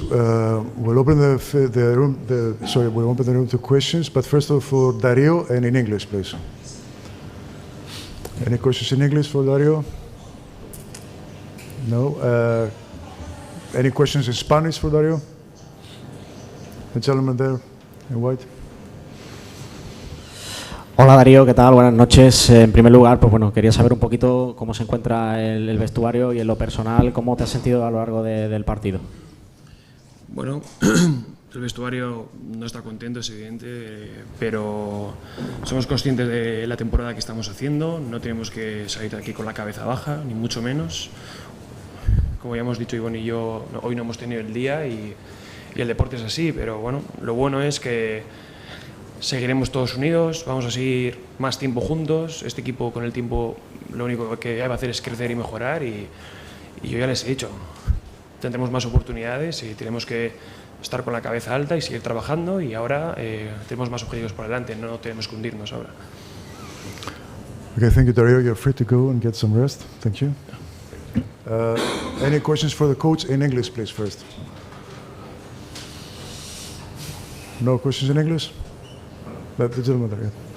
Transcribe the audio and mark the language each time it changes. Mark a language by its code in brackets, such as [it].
[en] We'll open the room to questions, but first of all for Dario, and in English, please. Any questions in English for Dario? No. Any questions in Spanish for Dario? The gentleman there in white. [es] Hola Darío, ¿qué tal? Buenas noches. En primer lugar, pues bueno, quería saber un poquito cómo se encuentra el vestuario y en lo personal, cómo te has sentido a lo largo del partido. Bueno, el vestuario no está contento, es evidente, pero somos conscientes de la temporada que estamos haciendo. No tenemos que salir de aquí con la cabeza baja, ni mucho menos. Como ya hemos dicho Ivonne y yo, hoy no hemos tenido el día y el deporte es así, pero bueno, lo bueno es que seguiremos todos unidos, vamos a seguir más tiempo juntos. Este equipo con el tiempo lo único que va a hacer es crecer y mejorar, y yo ya les he dicho, tendremos más oportunidades y tenemos que estar con la cabeza alta y seguir trabajando, y ahora tenemos más objetivos por delante, no tenemos que hundirnos ahora. [en] Okay, thank you, Dario. You're free to go and get some rest. Thank you. Any questions for the coach in English, please, first? No questions in English? The gentleman there.